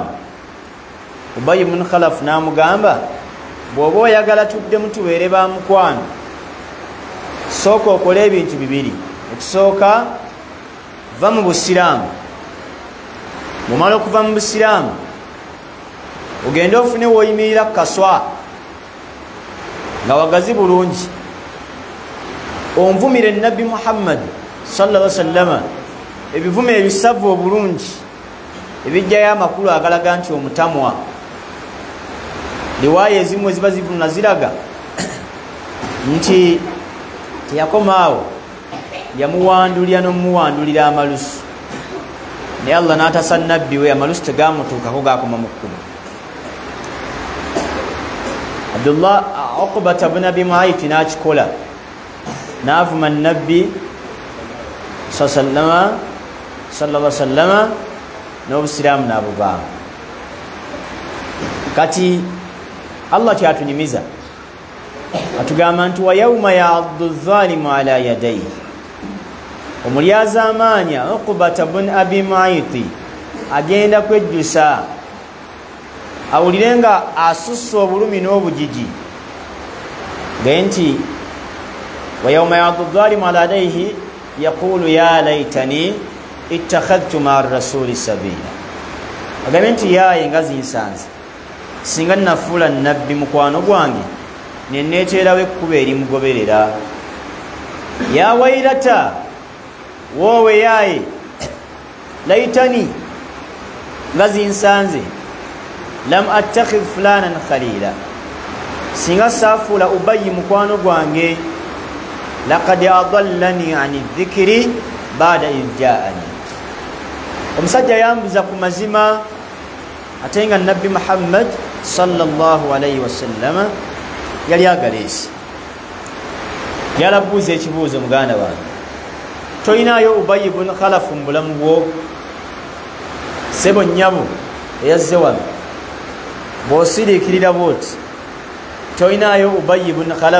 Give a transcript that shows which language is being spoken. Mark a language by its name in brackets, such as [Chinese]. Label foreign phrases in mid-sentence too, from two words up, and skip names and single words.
[Ganda] Ubayy ibn Khalaf n'amugamba, bw'oba oyagala tuddemu tubeere ba mukwano, sooka okole ebintu bibiri. Ekisooka, va mu busiraamu. Bw'omala okuva mu busiraamu, ogende ofune w'oyimirira kaswa nga wagazi bulungi, onvumire Nabbi Muhammad [Arabic] صلى الله عليه وسلم [Ganda] ebivume ebisavu obulungi ebijjayo amakulu agalaga nti omutamwa. Riwaaya ezimu eziba zivuna ziraga nti teyakomaawo, yamuwandulira n'omuwandulira amalusu, naye Allah n'atasa Nabbi we, amalusu tegamutuukako, gaakoma mu kkubo. Abdullah Uqbata ibn Abi Mu'ayt n'akikola, n'avuma Nabbi [Arabic] صلى الله عليه وسلم, [Ganda] n'obusiraamu n'abuvaamu. Kati Allah kyatunyumiza atugamba nti [Arabic] ويوم يعض الظالم على يديه, [Ganda] omulyaza amaanya Uqbata ibn Abi Mu'ayt agenda kwejjusa, awulire nga asussa obulumi n'obujiji, gaye nti [Arabic] ويوم يعض الظالم على يديه يقول يا ليتني اتخذت مع الرسول سبيلا. [Ganda] Agambe nti yaye nga zinsanze, singa nafuula Nabbi mukwano gwange ne neeteerawo ekkubo erimugoberera. [Arabic] يا ويلتا, [Ganda] woowe yaye, laytani nga zinsanze, [Arabic] لم أتخذ فلانا خليلا, [Ganda] singa saafuula Ubayy mukwano gwange, [Arabic] لقد أضلني عن الذكر بعد إذ جاءني. [Ganda] Omusajja yambuza ku mazima, ate nga Nabbi Muhammad [Arabic] صلى الله عليه وسلم [Ganda] yali agaleesi. Yalabuuza ekibuuzo, muganda wange, toyinaayo Ubayy ibn Khalaf mu bulamu bwo? Sebo nnyabo eyazze wano, bw'osiriikirira bwoti, toyinaayo Ubayy ibn Khalaf?